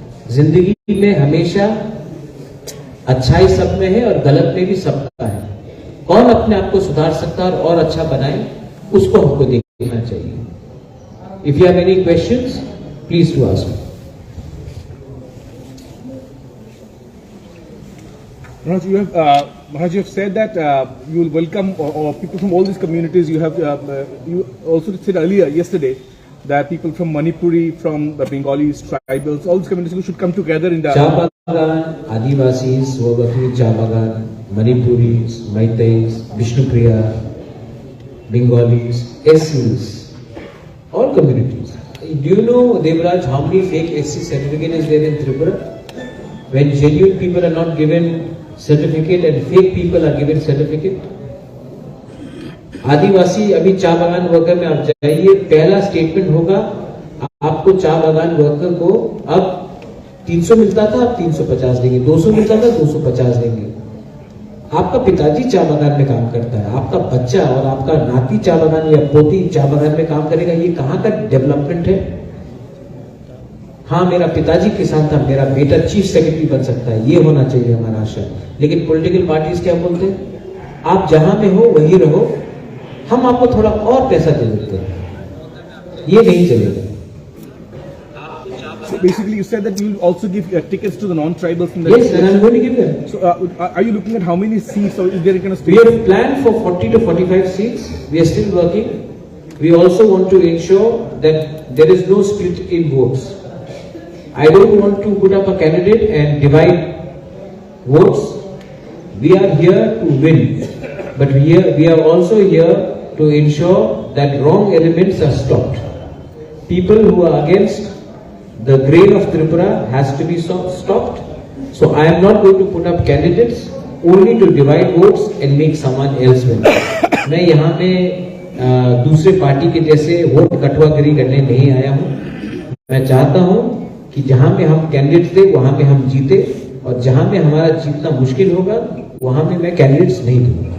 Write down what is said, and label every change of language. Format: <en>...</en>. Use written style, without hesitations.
<hi>जिंदगी में हमेशा अच्छाई सब में है और गलत में भी सबका है। कौन अपने आप को सुधार सकता है और अच्छा बनाए, उसको हमको देखना चाहिए।</hi> <en>If you have any questions, please to ask. Maharaj, you have said that you will welcome or people from all these communities. You have you also said earlier yesterday that people from Manipuri, from the Bengalis, tribals, all these communities should come together in the Chabagan, Adivasis, Swabaki, Chabagan, Manipuris, Maitais, Vishnupriya, Bengalis, SCs, all communities. Do you know, Devraj, how many fake SC certificate is there in Tripura? When genuine people are not given certificate and fake people are given certificate.</en> <hi>आदिवासी अभी चाय बागान worker में आप जाइए, पहला statement होगा आपको चाय बागान वर्कर को अब 300 मिलता था, अब 350 देंगे, 200 मिलता था, 250 देंगे। आपका पिताजी चाय बागान में काम करता है, आपका बच्चा और आपका नाती चाय बागान या पोती चाय बागान में काम करेगा। ये कहां का डेवलपमेंट है? हाँ, मेरा पिताजी किसान था, मेरा बेटा चीफ सेक्रेटरी बन सकता है, ये होना चाहिए हमारा आशा। लेकिन पॉलिटिकल पार्टीज क्या बोलते हैं, आप जहां में हो वहीं रहो, हम आपको थोड़ा और पैसा दे देते हैं। ये नहीं चलेगा।</hi> <en>So basically, you said that you will also give tickets to the non-tribals. Yes, and I'm going to give them. So are you looking at how many seats, or is there going to stay? We have planned for 40 to 45 seats. We are still working. We also want to ensure that there is no split in votes. I don't want to put up a candidate and divide votes. we are here to win, but we are also here to ensure that wrong elements are stopped. People who are against the grain of Tripura has to be stopped. So I am not going to put up candidates only to divide votes and make someone else win.</en> <hi>मैं यहाँ पे दूसरे party के जैसे vote कटवागिरी करने नहीं आया हूँ. मैं चाहता हूँ कि जहाँ पे हम कैंडिडेट्स थे वहाँ पे हम जीते, और जहाँ पे हमारा जीतना मुश्किल होगा वहाँ पे मैं कैंडिडेट्स नहीं दूंगा.</hi>